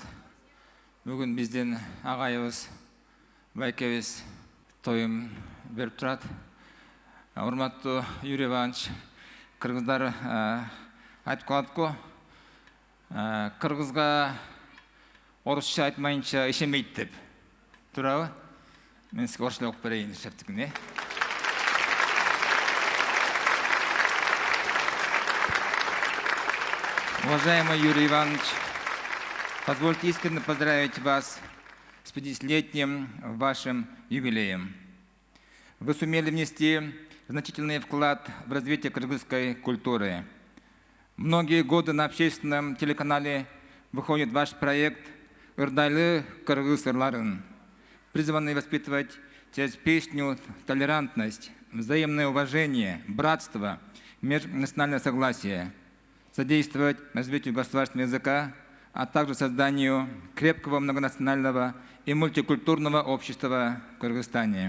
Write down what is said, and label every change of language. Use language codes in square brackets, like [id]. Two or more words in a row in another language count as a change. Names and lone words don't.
[ky] Бүгүн биздин агайыбыз, байкебиз тоюн берип турат. Урматтуу Юрий Иванович, кыргыздар айтып калат-ку, кыргызга орусча айтмайынча ишенбейт деп. Туурабы? Мен сизге орусча окуп берейин шептикин, [ru] Уважаемый Юрий Иванович, позвольте искренне поздравить вас с 50-летним вашим юбилеем. Вы сумели внести значительный вклад в развитие кыргызской культуры. Многие годы на общественном телеканале выходит ваш проект «Ырдайлы кыргыз ырларын», призванный воспитывать через песню толерантность, взаимное уважение, братство, межнациональное согласие, содействовать развитию государственного языка, а также созданию крепкого многонационального и мультикультурного общества в Кыргызстане.